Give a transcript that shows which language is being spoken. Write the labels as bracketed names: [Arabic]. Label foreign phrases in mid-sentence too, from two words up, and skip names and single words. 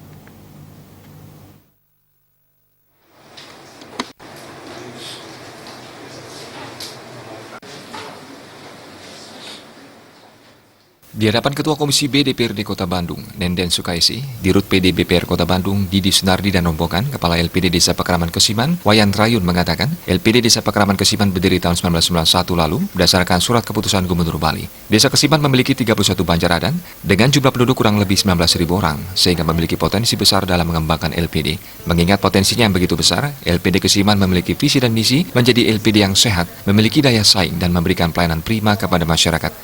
[Indonesian] Di hadapan Ketua Komisi B DPRD Kota Bandung, Nenden Sukaisi, Dirut PD BPR Kota Bandung, Didi Sunardi dan rombongan, Kepala LPD Desa Pekraman Kesiman, Wayan Rayun mengatakan, LPD Desa Pekraman Kesiman berdiri tahun 1991 lalu berdasarkan surat keputusan Gubernur Bali. Desa Kesiman memiliki 31 banjaradan dengan jumlah penduduk kurang lebih 19.000 orang, sehingga memiliki potensi besar dalam mengembangkan LPD. Mengingat potensinya yang begitu besar, LPD Kesiman memiliki visi dan misi menjadi LPD yang sehat, memiliki daya saing dan memberikan pelayanan prima kepada masyarakat.